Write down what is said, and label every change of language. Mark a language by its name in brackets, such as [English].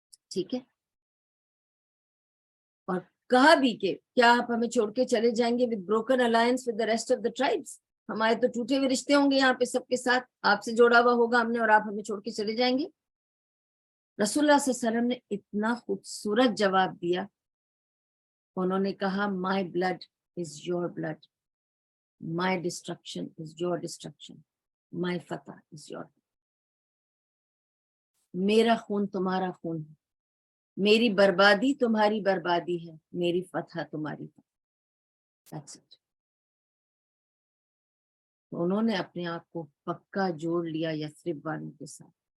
[Urdu] ٹھیک ہے, اور کہا بھی کہ کیا آپ ہمیں چھوڑ کے چلے جائیں گے [English] with broken alliance with the rest of the tribes, [Urdu] ہمارے تو ٹوٹے ہوئے رشتے ہوں گے یہاں پہ سب کے ساتھ, آپ سے جوڑا ہوا ہوگا ہم نے, اور آپ ہمیں چھوڑ کے چلے جائیں گے؟ رسول اللہ صلی اللہ علیہ وسلم نے اتنا خوبصورت جواب دیا. انہوں نے کہا [English] my blood is your blood, my destruction is your destruction, my فتح is your. [Urdu] میرا خون تمہارا خون ہے, میری بربادی تمہاری بربادی ہے, میری فتح تمہاری فتح. [English] That's it. [Urdu] انہوں نے اپنے آپ کو پکا جوڑ لیا یثرب والوں کے ساتھ.